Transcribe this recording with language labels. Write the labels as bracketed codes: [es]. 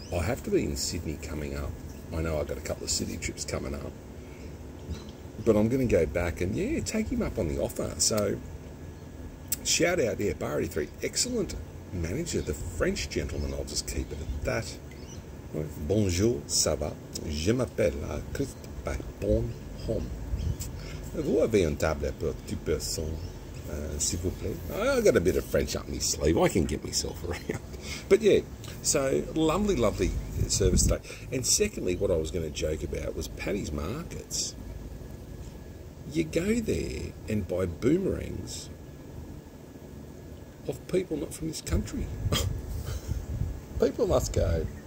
[en] I have to be in Sydney coming up. I know I've got a couple of city trips coming up. But I'm going to go back and, yeah, take him up on the offer. So, shout out, yeah, Bar 83, excellent manager, the French gentleman, I'll just keep it at that. [fr] Bonjour, ça va? Je m'appelle Christophe Bonhomme. Vous avez un table pour 2 personnes, s'il vous plaît? [en] I've got a bit of French up my sleeve. I can get myself around. But yeah, so lovely service today. And secondly, what I was going to joke about was Paddy's Markets. You go there and buy boomerangs of people not from this country. People must go.